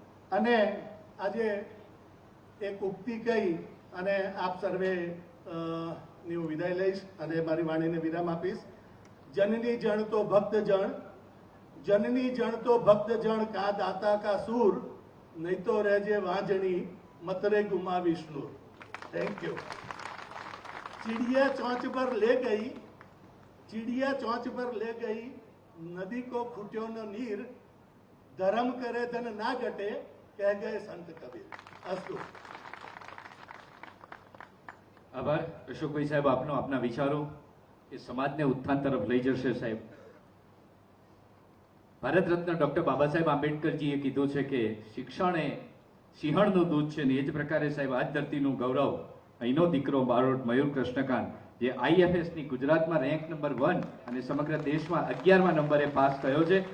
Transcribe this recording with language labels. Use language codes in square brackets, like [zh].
[gu] અને આજે એક ઉક્તિ કહી અને આપ સર્વે ની હું વિદાય લઈશ અને મારી વાણીને વિરામ આપીશ. જનની જણ તો ભક્ત જણ, જનની જણ તો ભક્ત જણ, કા દાતા કા સૂર, નહીં તો રહેજે વાંજણી, मतरे गुमा विष्णु. [en] Thank you. [hi] चिड़िया चोंच पर ले गई, चिड़िया चोंच पर ले गई, नदी को खूट्यो न नीर, धर्म करे धन ना घटे, कह गए संत कबीर. [sa] अस्तु. [gu] આભાર અશોકભાઈ સાહેબ આપનો, આપના વિચારો એ સમાજને ઉત્થાન તરફ લઈ જશે. સાહેબ, ભારત રત્ન ડોક્ટર બાબા સાહેબ આંબેડકરજીએ કીધું છે કે શિક્ષણ એ સિંહણનું દૂધ છે ને એ જ પ્રકારે સાહેબ આજ ધરતીનું ગૌરવ અહીંનો દીકરો બારોટ મયુર કૃષ્ણકાંત, જે આઈએફએસની ગુજરાતમાં રેન્ક નંબર 1 અને સમગ્ર દેશમાં 11મા નંબરે પાસ થયો છે.